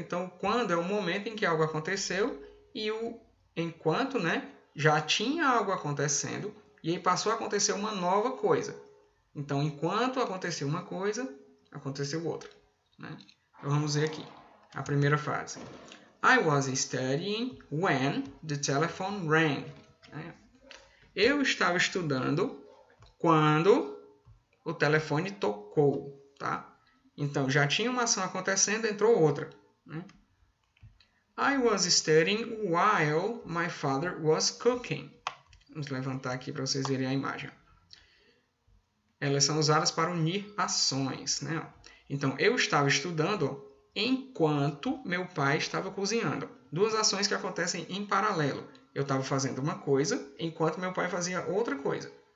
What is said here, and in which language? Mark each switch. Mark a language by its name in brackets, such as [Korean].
[Portuguese] Então, quando é o momento em que algo aconteceu e o enquanto, né, já tinha algo acontecendo e aí passou a acontecer uma nova coisa. Então, enquanto aconteceu uma coisa, aconteceu outra, né? Então, vamos ver aqui a primeira frase. [English] I was studying when the telephone rang. [Portuguese] Eu estava estudando quando o telefone tocou, tá? Então, já tinha uma ação acontecendo, entrou outra, né? [English] I was studying while my father was cooking. [Portuguese] Vamos levantar aqui para vocês verem a imagem. Elas são usadas para unir ações, né? Então, eu estava estudando enquanto meu pai estava cozinhando. Duas ações que acontecem em paralelo. Eu estava fazendo uma coisa enquanto meu pai fazia outra coisa.